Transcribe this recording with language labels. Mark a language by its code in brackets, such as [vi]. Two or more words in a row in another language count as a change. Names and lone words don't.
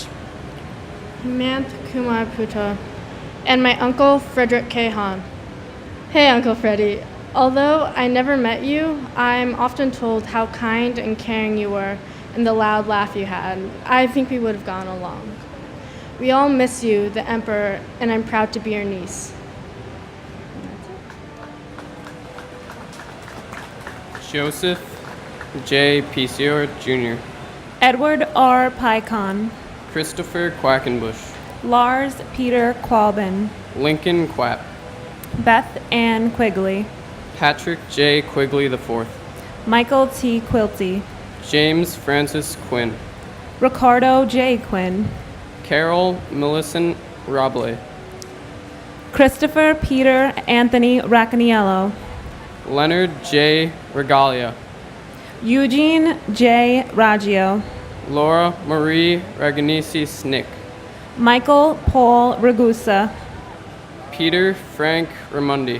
[en] Hemant Kumar Puta, and my uncle Frederick K. Hahn. Hey, Uncle Freddie. Although I never met you, I'm often told how kind and caring you were and the loud laugh you had. I think we would have gone along. We all miss you, the Emperor, and I'm proud to be your niece. Joseph J. Pisior Jr., Edward R. Pycon, Christopher Quackenbush, Lars Peter Qualben, Lincoln Quapp, Beth Ann Quigley, Patrick J. Quigley IV, Michael T. Quilty, James Francis Quinn, Ricardo J. Quinn, Carol Millicent Roble, Christopher Peter Anthony Raccaniello, Leonard J. Regalia, Eugene J. Raggio, Laura Marie Raganisi Snick, Michael Paul Ragusa, Peter Frank Ramundi,